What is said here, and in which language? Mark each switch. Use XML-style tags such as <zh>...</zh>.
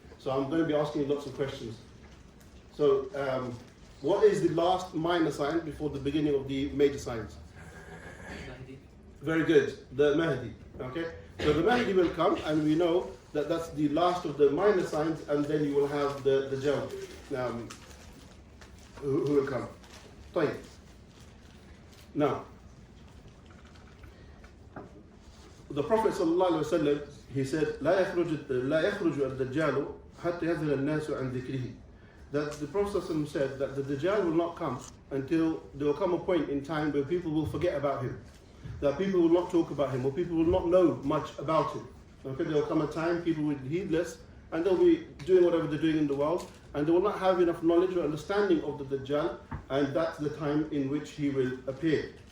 <en>So I'm going to be asking you lots of questions. So, what is the last minor sign before the beginning of the major signs? Mahdi. Very good, the Mahdi. Okay, so the Mahdi will come, and we know that that's the last of the minor signs, and then you will have the Dajjal, who will come. طيب. Now, the Prophet ﷺ, he said,</en> <ar>لا يخرج الدجال حتى يذهل الناس عن ذكره.</ar> <en>That the Prophet ﷺ said that the Dajjal will not come until there will come a point in time where people will forget about him. that people will not talk about him, or people will not know much about him. Okay, there will come a time people will be heedless, and they'll be doing whatever they're doing in the world, and they will not have enough knowledge or understanding of the Dajjal, and that's the time in which he will appear.</en>